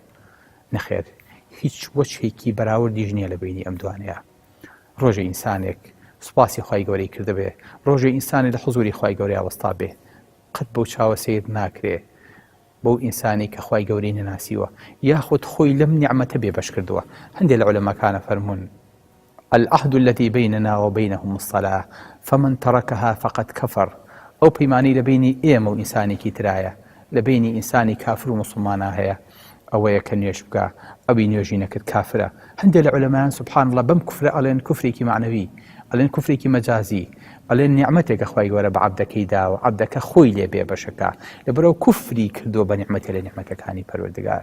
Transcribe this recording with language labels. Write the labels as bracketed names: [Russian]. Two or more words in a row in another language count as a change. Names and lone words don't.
[Central Kurdish] نەخێر، هیچ وەجهێکی بەراوردیش نییە لە بینی ئەم دوانەیە. ڕۆژە ئینسانێک سوپاسی خوای گەورەی کردبێ، ڕۆژە ئینسانی لە حوزوری خوای گەورەی ئاوەستا بێ، قەت بەو چاوە سیر ناکرێ بەو ئینسانی کە خوای گەورەی نەناسیوە یاخود خۆی لەم نیعمەتە بێبەش کردووە. هەندێک لە عولەماکانە فەرموون [Arabic] العهد الذي بيننا وبينهم الصلاة فمن تركها فقد كفر. [Central Kurdish] ئەو پەیمانەی لە بینی ئێمە و ئینسانێکی ترایە، لە بینی ئینسانی کافر و موسڵمانە هەیە، ئەوەیە کە نوێژ بکە ئەوی نوێژی نەکرد کافرە. هەندێک لە عولەمایان [Arabic] سبحان الله [Central Kurdish] بەم کوفرە ئەڵێن کوفرێکی معنەوی، ئەڵێن کوفرێکی مەجازی، ئەڵێن نیعمەتێکە خوای گەورە بە عەبدەکەی داوە، عەبدەکە خۆی لێ بێبەشەکە لەبەرەوە کوفری کردووە بە نیعمەتێ لە نیعمەتەکانی پەروەردگار.